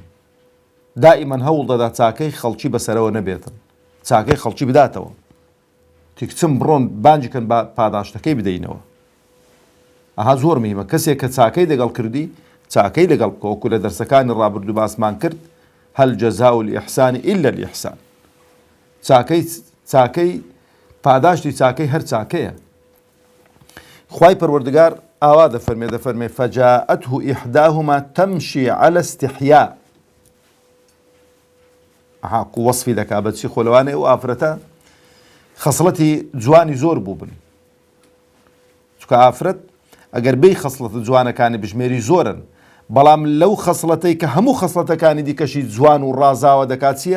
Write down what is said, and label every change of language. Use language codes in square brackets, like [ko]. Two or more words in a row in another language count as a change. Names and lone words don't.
[ckb] دائیمەن هەوڵ دەدا چاکەی خەڵکی بەسەرەوە نەبێتن، چاکەی خەڵکی بداتەوە. تیکچم بڕۆن بانجیکەن بە پاداشتەکەی بدەینەوە. ئەها زۆر مهمە کەسێک کە چاکەی لەگەڵ کردی، چاکەی لەگەڵ بکە. وەکو لە دەرسەکانی ڕابردوو باسمان کرد، [ar] هەل جەزاء الإحسان إلا الإحسان. [ckb] چاکەی پاداشتی چاکەی هەر چاکەیە. خوای پەروەردگار ئاوا دەفەرمێ [ar] فەجاءته إحداهما تمشي على استحياء. [ckb] وەصفی دەکا بەچی خۆلەوانەیە و ئافرەتە خەسڵەتی جوانی زۆر بوو بن، چونکە ئافرەت ئەگەر بێی خەسڵەتە جوانەکانی بژمێری زۆرن، بەڵام لەو خەسڵەتەی کە هەموو خەسڵەتەکانی دیکەشی جوان و ڕازاوە دەکات چییە؟